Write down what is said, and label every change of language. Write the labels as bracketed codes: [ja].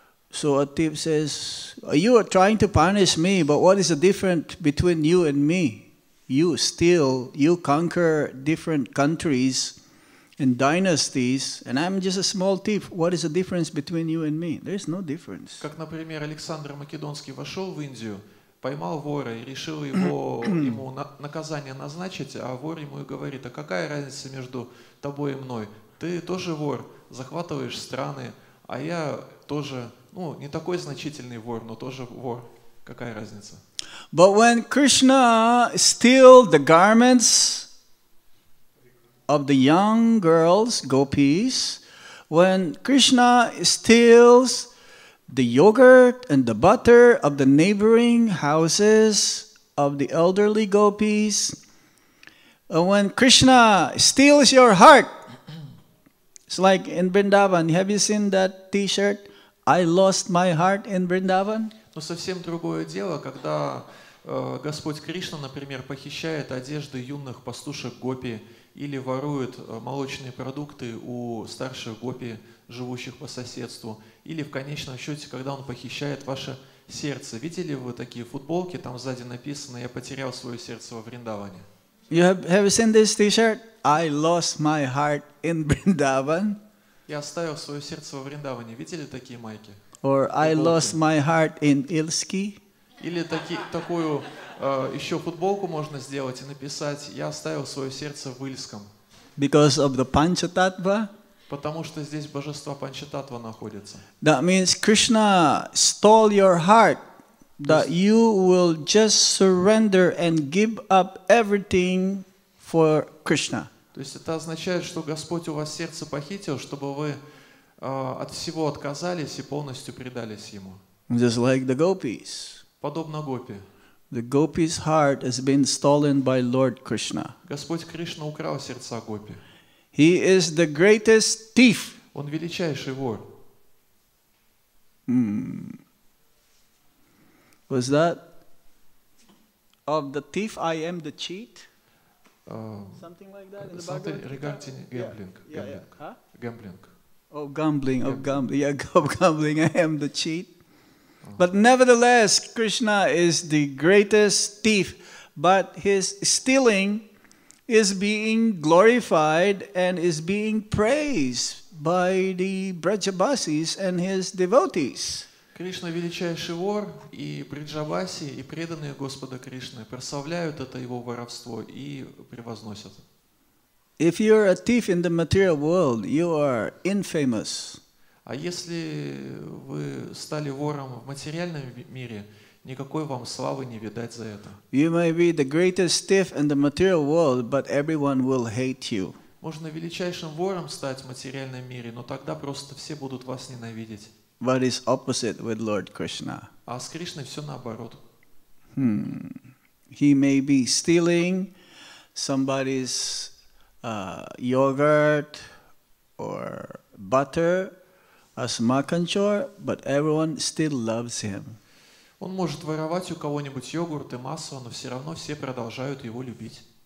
[en] So a thief says, you are trying to punish me, but what is the difference between you and me? You steal, you conquer different countries and dynasties, and I'm just a small thief. What is the difference between you and me? There's no difference. [ru] Как, например, Александр Македонский вошел в Индию, поймал вора и решил ему наказание назначить, а вор ему и говорит, а какая разница между тобой и мной? Ты тоже вор, захватываешь страны, а я тоже, не такой значительный вор, но тоже вор. Какая разница? [en] But when Krishna steals the garments of the young girls, gopis, when Krishna steals the yogurt and the butter of the neighboring houses of the elderly gopis, when Krishna steals your heart, it's like in Vrindavan. Have you seen that T-shirt? I lost my heart in Vrindavan. [ru] Но совсем другое дело, когда Господь Кришна, например, похищает одежды юных пастушек гопи или ворует молочные продукты у старших гопи, живущих по соседству, или в конечном счете, когда он похищает ваше сердце. Видели вы такие футболки, там сзади написано «Я потерял свое сердце во Вриндаване». [en] Have you seen this T-shirt? I lost my heart in Vrindavan. [ru] Я оставил свое сердце во Вриндаване. Видели такие майки? [en] Or I lost [ru] Футболки. [en] my heart in Ilski. [ru] Или такую еще футболку можно сделать и написать «Я оставил свое сердце в Ильском». [en] Because of the Panchatattva. [ru] Потому что здесь божества Панчататва находятся. [en] That means Krishna stole your heart. That you will just surrender and give up everything for Krishna. [ru] То есть это означает, что Господь у вас сердце похитил, чтобы вы от всего отказались и полностью предались Ему. [en] Just like the gopis. [ru] Подобно гопи. [en] The gopis' heart has been stolen by Lord Krishna. [ru] Господь Кришна украл сердца гопи. [en] He is the greatest thief. [ru] Он величайший вор. [en] Was that of the thief I am the cheat? Something like that in the Something Bhagavad Gita? regarding gambling. Yeah. Huh? Gambling. Oh, gambling, of gambling. Yeah, of gambling, I am the cheat. But nevertheless, Krishna is the greatest thief, but his stealing is being glorified and is being praised by the Brajabasis and his devotees. [ru] Кришна величайший вор, и Бриджабаси, и преданные Господа Кришны прославляют это его воровство и превозносят. [en] If you're a thief in the material world, you are infamous. [ru] А если вы стали вором в материальном мире, никакой вам славы не видать за это. [en] You may be the greatest thief in the material world, but everyone will hate you. [ru] Можно величайшим вором стать в материальном мире, но тогда просто все будут вас ненавидеть. [en] But it's opposite with Lord Krishna. [ru] А с Кришной все наоборот. [en] He may be stealing somebody's yogurt or butter as makanchor, but everyone still loves him. [ru] Он может воровать у кого-нибудь йогурт и масло, но все равно все продолжают его любить.